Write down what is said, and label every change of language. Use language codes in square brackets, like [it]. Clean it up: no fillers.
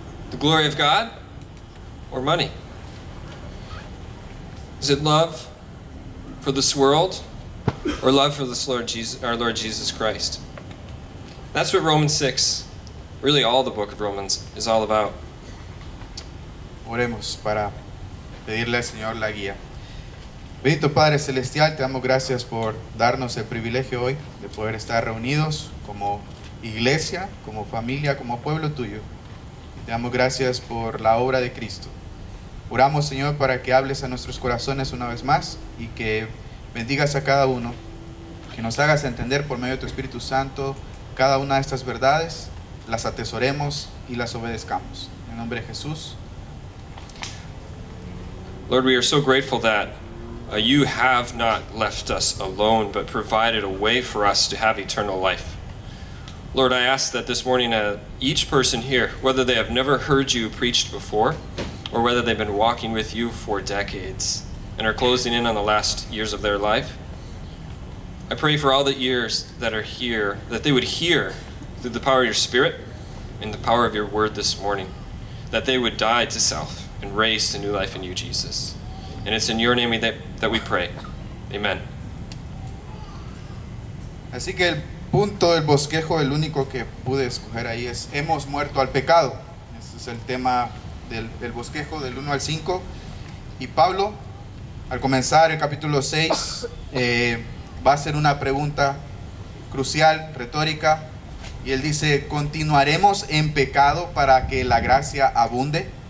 [en] The glory of God or money? Is it love for this world or love for this our Lord Jesus Christ? That's what Romans 6, really all the book of Romans, is all about. [es] Oremos para pedirle al Señor la guía. Bendito Padre Celestial, te damos gracias por darnos el privilegio hoy de poder estar reunidos como iglesia, como familia, como pueblo tuyo. Te damos gracias por la obra de Cristo. Oramos, Señor, para que hables a nuestros corazones una vez más y que bendigas a cada uno, que nos hagas entender por medio de tu Espíritu Santo cada una de estas verdades, las atesoremos y las obedezcamos. En nombre de Jesús. [en] Lord, we are so grateful that you have not left us alone, but provided a way for us to have eternal life. Lord, I ask that this morning each person here, whether they have never heard you preached before, or whether they've been walking with you for decades and are closing in on the last years of their life, I pray for all the ears that are here, that they would hear through the power of your Spirit and the power of your word this morning, that they would die to self and raise to new life in you, Jesus. And it's in your name that we pray. Amen. [es] Así que el punto del bosquejo, el único que pude escoger ahí es: hemos muerto al pecado. Ese es el tema del bosquejo del 1 al 5. Y Pablo, al comenzar el capítulo 6, va a hacer una pregunta crucial, retórica, y él dice: ¿continuaremos en pecado para que la gracia abunde?